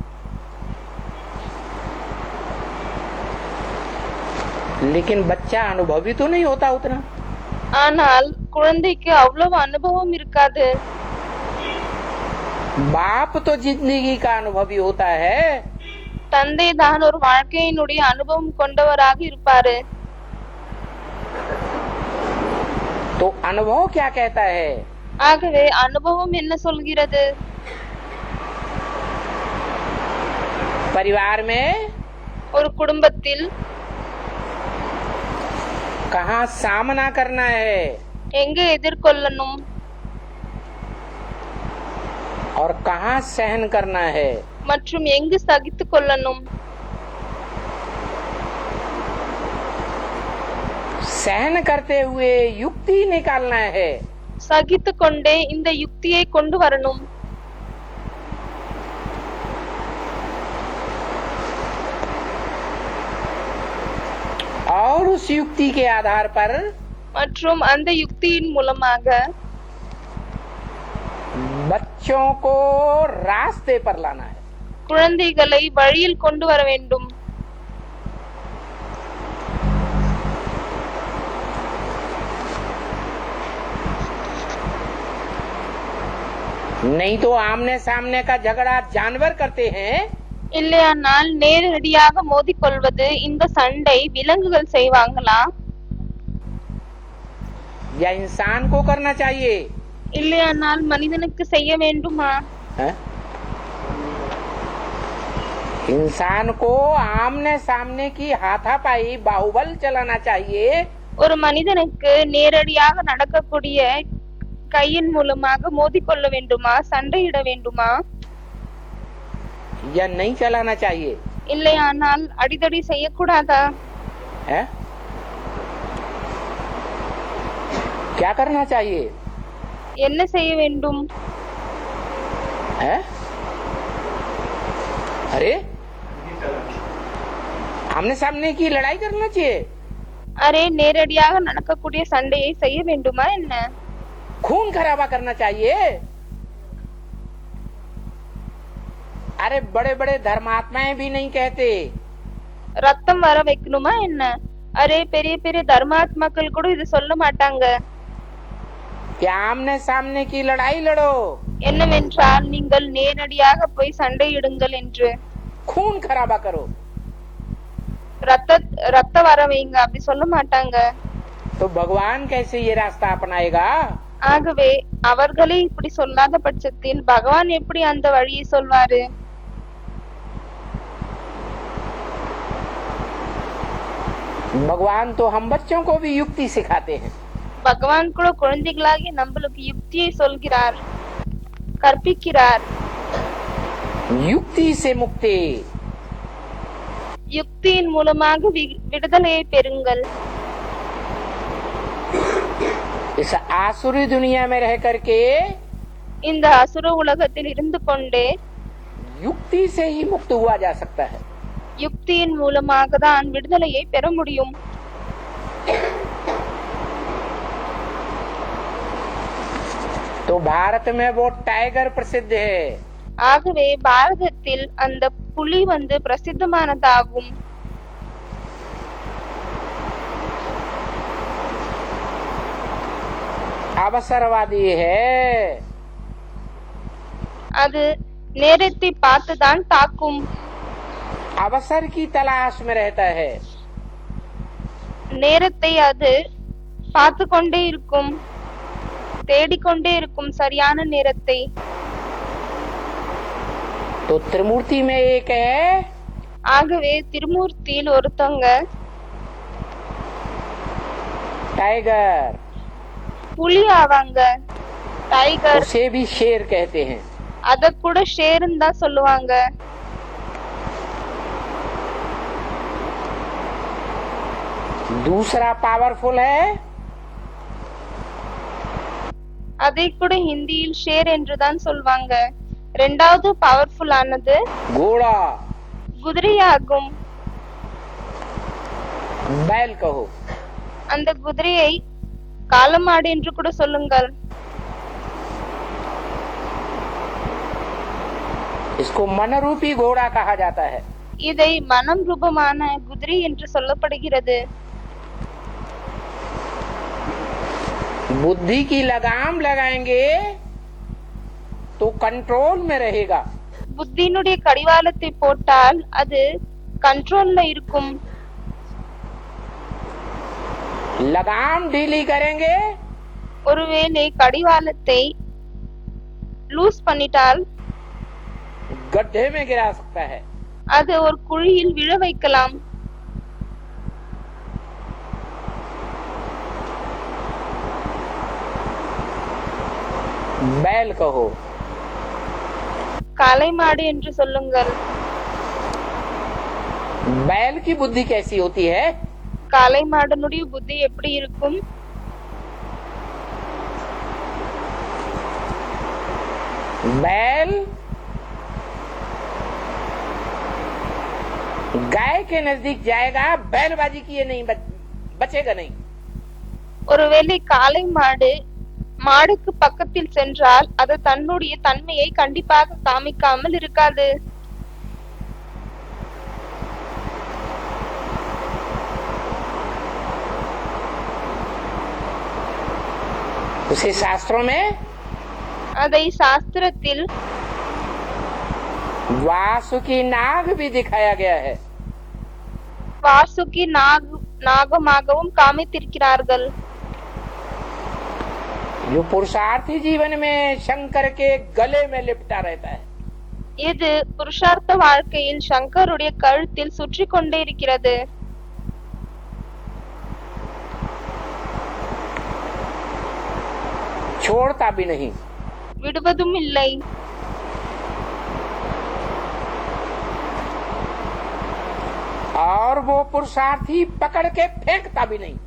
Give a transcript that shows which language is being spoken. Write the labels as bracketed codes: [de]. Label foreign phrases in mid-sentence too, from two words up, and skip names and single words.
[hi] लेकिन बच्चा अनुभवी तो नहीं होता उतना। [ta] ஆனால் குழந்தைக்கு அவ்வளவு அனுபவம் இருக்காது. [hi] बाप तो जिंदगी का अनुभवी होता है। [ta] தந்தை தான் ஒரு வாழ்க்கையினுடைய அனுபவம் கொண்டவராக இருப்பாரு. [hi] तो अनुभव क्या कहता है? [ta] ஆகவே அனுபவம் என்ன சொல்கிறது? [hi] परिवार में [ta] ஒரு குடும்பத்தில் [hi] कहाँ सामना करना है [ta] எங்க எதிர்கொள்ளணும் [hi] और कहाँ सहन करना है, [ta] மற்றும் எங்கு சகித்து கொள்ளணும். [hi] सहन करते हुए युक्ति निकालना है। [ta] சகித்து கொண்டே இந்த யுக்தியை கொண்டு வரணும். [hi] और उस युक्ति के आधार पर [ta] மற்றும் அந்த யுக்தியின் மூலமாக [hi] बच्चों को रास्ते पर लाना है। [ta] குழந்தைகளை வழியில் கொண்டு வர வேண்டும். [hi] नहीं तो आमने सामने का झगड़ा जानवर करते हैं, [ta] இல்லையானால் நேரடியாக மோதிக்கொள்வது இந்த சண்டை விலங்குகள் செய்வாங்களா? [hi] या इंसान को करना चाहिए? [ta] இல்லையானால் மனிதனுக்கு செய்ய வேண்டுமா? [hi] है? इंसान को आमने सामने की हाथापाई बाहुबल चलाना चाहिए, [ta] ஒரு மனிதனுக்கு நேரடியாக நடக்கக்கூடிய கையின் மூலமாக மோதிக்கொள்ள வேண்டுமா, சண்டையிட வேண்டுமா? [hi] या नहीं चलाना चाहिए? [ta] இல்லையானால் அடிதடி செய்யக்கூடாதா? [hi] है? क्या करना चाहिए? [ta] என்ன செய்ய வேண்டும்? [hi] है? अरे आमने सामने की लड़ाई करना चाहिए, [ta] அரே நேரடியாக நடக்கக்கூடிய சண்டையை செய்ய வேண்டுமா என்ன? [hi] खून खराबा करना चाहिए। अरे बड़े बड़े धर्मात्माएं भी नहीं कहते। [ta] ரத்தம் வர வைக்கணுமா என்ன? அரே பெரிய பெரிய தர்மாத்மாக்கள் கூட இது சொல்ல மாட்டாங்க. [hi] कि आमने सामने की लड़ाई लड़ो, [ta] என்னவென்றால் நீங்கள் நேரடியாக போய் சண்டையிடுங்கள் என்று, [hi] खून खराबा करो। [ta] ரத்த வர வைங்க அப்படி சொல்ல மாட்டாங்க. [hi] तो भगवान कैसे ये रास्ता अपनाएगा? [ta] ஆகவே அவர்களே இப்படி சொல்லாத பட்சத்தில் பகவான் எப்படி அந்த வழியை சொல்வாரு? [hi] भगवान तो हम बच्चों को भी युक्ति सिखाते हैं। [ta] பகவான் கூட குழந்தைகளாகிய நம்மளுக்கு யுக்தியை சொல்கிறார், கற்பிக்கிறார். [hi] युक्ति से मुक्ति, [ta] யுக்தியின் மூலமாக விடுதலையை பெறுங்கள். [hi] इस आसुरी दुनिया में रह करके [ta] இந்த அசுர உலகத்தில் இருந்து கொண்டே [hi] युक्ति से ही मुक्त हुआ जा सकता है। [ta] யுக்தியின் மூலமாக தான் விடுதலையை பெற முடியும். [hi] तो भारत में वो टाइगर प्रसिद्ध है। [ta] ஆகவே பாரதத்தில் அந்த புலி பிரசித்தமானதாகும். [hi] अवसरवादी है। [ta] அது நேரத்தை பார்த்துதான் தாக்கும். [hi] अवसर की तलाश में रहता है। [ta] நேரத்தை அது பார்த்து கொண்டே இருக்கும், தேடிக்கொண்டே இருக்கும் சரியான நேரத்தை. [hi] तो त्रिमूर्ति में एक है। [ta] ஆகவே திருமூர்த்தியில் ஒருத்தங்க [hi] टाइगर, [ta] புலி ஆவாங்க. டைகர், [hi] उसे भी शेर कहते हैं। [ta] அத கூட ஷேர்னு தான் சொல்லுவாங்க. [hi] दूसरा पावरफुल है, [ta] அதை கூட ஹிந்தியில் ஷேர் என்று தான் சொல்வாங்க. இரண்டாவது பவர்ஃபுல் ஆனது [hi] घोड़ा, [ta] குதிரையாகும். [hi] बैल कहो। [ta] அந்த குதிரையை காளமாடு என்று கூட சொல்லுங்கள். [hi] इसको मन रूपी घोड़ा कहा जाता है। [ta] இதை மனம் ரூபமான குதிரை என்று சொல்லப்படுகிறது. [hi] बुद्धि की लगाम लगाएंगे तो कंट्रोल में रहेगा। [ta] புத்தியினுடைய கடிவாளத்தை போட்டால் அது கண்ட்ரோல்ல இருக்கும். [hi] लगाम ढीली करेंगे [ta] ஒருவேளை கடிவாளத்தை லூஸ் பண்ணிட்டால் [hi] गड्ढे में गिरा सकता है। [ta] அது ஒரு குழியில் விழ வைக்கலாம். [hi] बैल कहो। [ta] காளைமாடு என்று சொல்லுங்கள். [hi] बैल की बुद्धि कैसी होती है? [ta] காளைமாடனுடைய புத்தி எப்படி இருக்கும்? [hi] बैल गाय के नजदीक जाएगा, बैलबाजी किए नहीं बचेगा नहीं। [ta] ஒருவேளை காளை மாடு மாடுக்கு பக்கத்தில் சென்றால் அது தன்னுடைய தன்மையை கண்டிப்பாக காமிக்காமல் இருக்காது. [hi] उसे शास्त्रों में [ta] அதை சாஸ்திரத்தில் [hi] वासुकी नाग भी दिखाया गया है। [ta] வாசுகி நாகமாகவும் காமித்திருக்கிறார்கள். [hi] जो पुरुषार्थी जीवन में शंकर के गले में लिपटा रहता है। [ta] இது புருஷார்த்த வாழ்க்கையில் சங்கருடைய கழுத்தில் சுற்றி கொண்டே இருக்கிறது. [hi] छोड़ता भी नहीं। [ta] விடுவதும் இல்லை. [hi] और वो पुरुषार्थी पकड़ के फेंकता भी नहीं।